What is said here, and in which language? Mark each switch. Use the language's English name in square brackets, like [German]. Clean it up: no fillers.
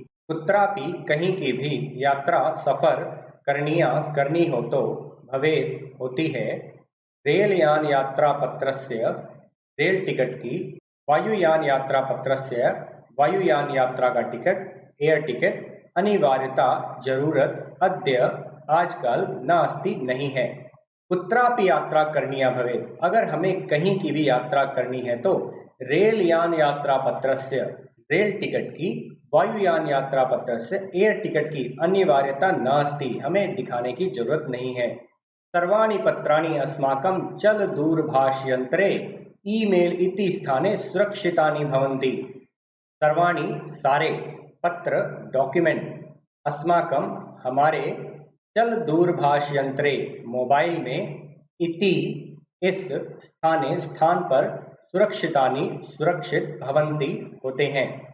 [Hindi] कुत्रापि कहीं की भी यात्रा सफर करणीया करनी हो तो भवेत् होती है, रेलयान यात्रा पत्रस्य रेल टिकट की, वायुयान यात्रा पत्रस्य वायुयान यात्रा का टिकट, एयर टिकट, अनिवार्यता जरूरत, अद्य आजकल नास्ति नहीं है। [Sanskrit] कुत्रापि यात्रा करनीया भवेत्, [Hindi] अगर हमें कहीं की भी यात्रा करनी है तो रेलयान यात्रा पत्रस्य रेल टिकट की, वायुयान यात्रा पत्रस्य एयर टिकट की अनिवार्यता नास्ति, हमें दिखाने की जरूरत नहीं है। [Sanskrit] सर्वाणि पत्राणि अस्माकं चल दूरभाषयंत्रे ईमेल इति स्थाने सुरक्षितानि भवन्ति। [Hindi] सर्वाणि सारे, पत्र डॉक्यूमेंट, अस्माकं हमारे, चल दूरभाष यंत्रे मोबाइल में, इति इस, स्थाने स्थान पर, सुरक्षितानि सुरक्षित, भवन्ति होते हैं।